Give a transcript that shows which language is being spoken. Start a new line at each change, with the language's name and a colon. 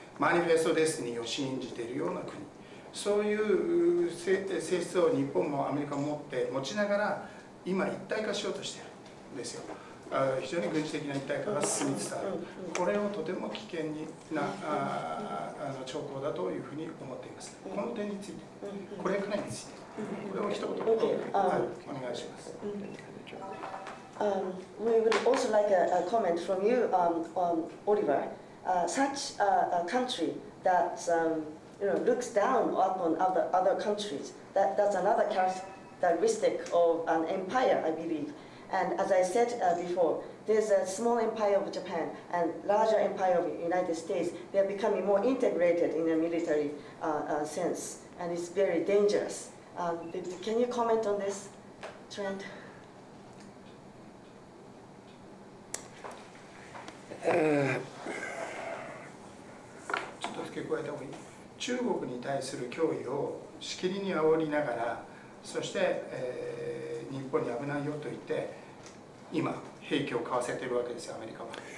Japanese: マニフェスト・デスティニーを信じているような国、そういう性質を日本もアメリカも持ちながら今一体化しようとしているんですよ。非常に軍事的な一体化が進みつつある。これをとても危険な兆候だというふうに思っています。この点について、これくらいについて、これを一言お願いします。
English: We would also like a comment from you, Oliver. Such a country that looks down upon other countries. That's another characteristic of an empire, I believe. And as I said before, there's a small empire of Japan and larger empire of the United States. They are becoming more integrated in a military sense, and it's very dangerous. Can you comment on this trend?
Japanese: ちょっと付け加えた方がいい。中国に対する脅威をしきりに煽りながら、そして、日本に危ないよと言って今兵器を買わせているわけですよ、アメリカは。